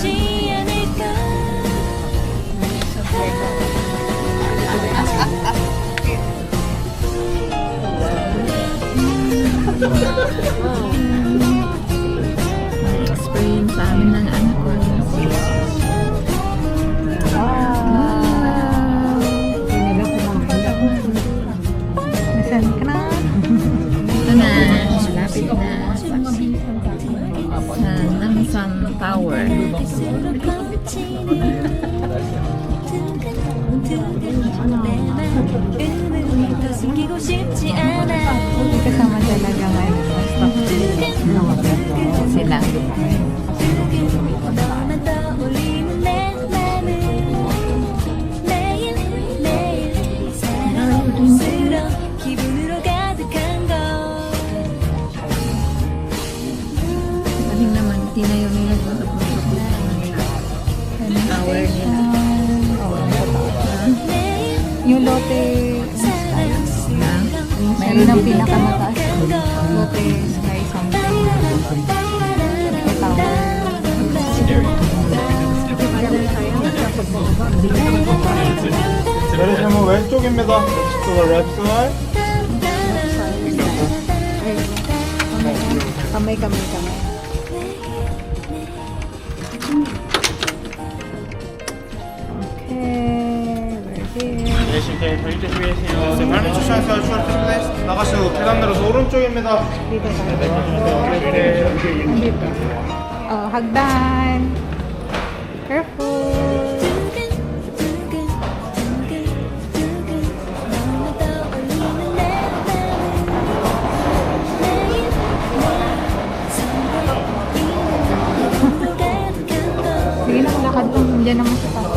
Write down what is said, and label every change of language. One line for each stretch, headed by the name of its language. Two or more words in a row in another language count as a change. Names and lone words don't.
Filipino: Explain sa amin ng anak ko. Nasaan ka na? Ito na, malapit na sa Namsan Tower.
Korean: 숨기고 싶지 않아
Filipino: Kasama talaga ngayon. Sila.
Korean: 너만 떠올리는 내 맘을 매일매일 사랑스러운 기분으로 가득한 걸
Filipino: Galing naman, di na yung nilagusap mo sa tower nila. Yung lote, mayroon ang pinakamataas. Lote Sky something. May tower.
Korean: 내리시면 왼쪽입니다.
English: To the left side.
Filipino: Kamay.
English: Okay, we're here.
Korean: 내리실 때 벨트 주의하세요. 네, 발밑 주시하세요. 슈어트 플레이스. 나가시고 계단 내려서 오른쪽입니다.
Filipino: Dito tayo.
Korean: 네.
Filipino: Dito. Oh, hagdan. Careful. Sige na, lakad mo. Diyan naman sa papa.